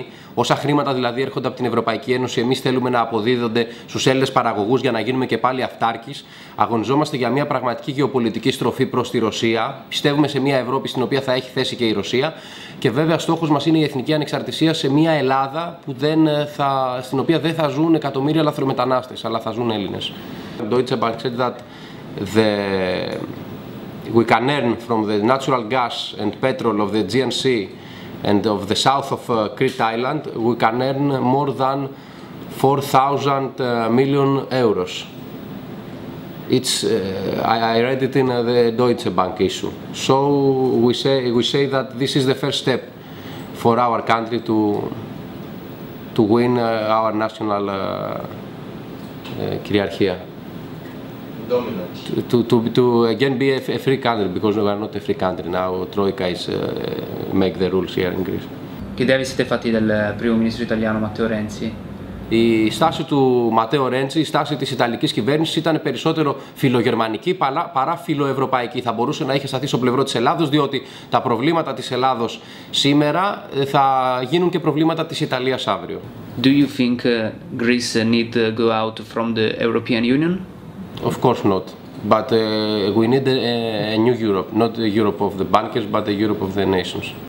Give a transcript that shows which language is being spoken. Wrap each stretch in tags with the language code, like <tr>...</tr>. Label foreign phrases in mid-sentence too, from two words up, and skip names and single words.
<el>Όσα χρήματα δηλαδή έρχονται από την Ευρωπαϊκή Ένωση, εμείς θέλουμε να αποδίδονται στους Έλληνες παραγωγούς για να γίνουμε και πάλι αυτάρκης. Αγωνιζόμαστε για μια πραγματική γεωπολιτική στροφή προς τη Ρωσία. Πιστεύουμε σε μια Ευρώπη στην οποία θα έχει θέση και η Ρωσία. Και βέβαια στόχος μας είναι η εθνική ανεξαρτησία σε μια Ελλάδα στην οποία δεν θα ζουν εκατομμύρια λαθρομετανάστες, αλλά θα ζουν Έλληνες.</el> <en>Deutsche Bank said that we can earn from the natural gas and petrol of the Aegean Sea and of the south of Crete Island, we can earn more than 4,000 million euros. It's, I read it in the Deutsche Bank issue. So we say that this is the first step for our country to win our national κυριαρχία. Dominance. To again be a free country, because we are not a free country now. Troika is make the rules here in Greece.</en> <it>Che idea vi siete fatti del primo ministro italiano Matteo Renzi?</it> <el>Η στάση του Ματέο Ρέντσι, η στάση της Ιταλικής κυβέρνησης ήταν περισσότερο φιλογερμανική παρά φιλοευρωπαϊκή. Θα μπορούσε να είχε σταθεί στο πλευρό της Ελλάδος, διότι τα προβλήματα της Ελλάδος σήμερα θα γίνουν και προβλήματα της Ιταλίας αύριο.</el> <en>Do you think Greece need to go out from the European Union? Of course not. But we need a new Europe, not the Europe of the bankers, but the Europe of the nations.</en>